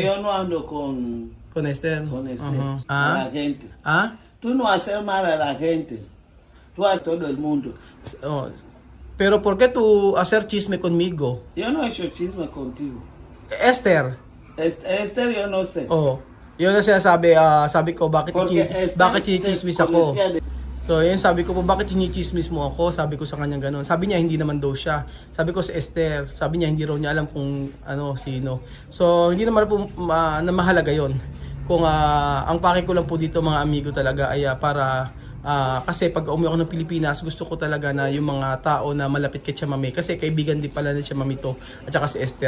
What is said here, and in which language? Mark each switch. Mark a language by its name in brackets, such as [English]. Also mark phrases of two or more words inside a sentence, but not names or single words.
[Spanish] yo no ando con Esther. Esther, Ajá. a la gente. ¿Ah? Tú no haces mal a la gente. Tú haces todo el mundo. Oh, pero ¿por qué tú hacer chisme conmigo? Yo no he hecho chisme contigo. Esther. Esther, yo no sé. [Filipino] Oh. Yun na sabi ko bakit [Spanish] Porque Esther [Filipino] bakit chinichismis ako. [Spanish] conocía de- [Filipino] So, yun sabi ko po, bakit chinichismis mo ako? Sabi ko sa kanya gano'n. Sabi niya, hindi naman daw siya. Sabi ko sa Esther, sabi niya, hindi raw niya alam kung sino. So, hindi naman po na mahalaga yon. Kung ang pake ko lang po dito mga amigo talaga ay para Kasi pag umuwi ako ng Pilipinas, gusto ko talaga na yung mga tao na malapit kay Chamame, kasi kaibigan din pala ni Chamame to, at saka si Esther.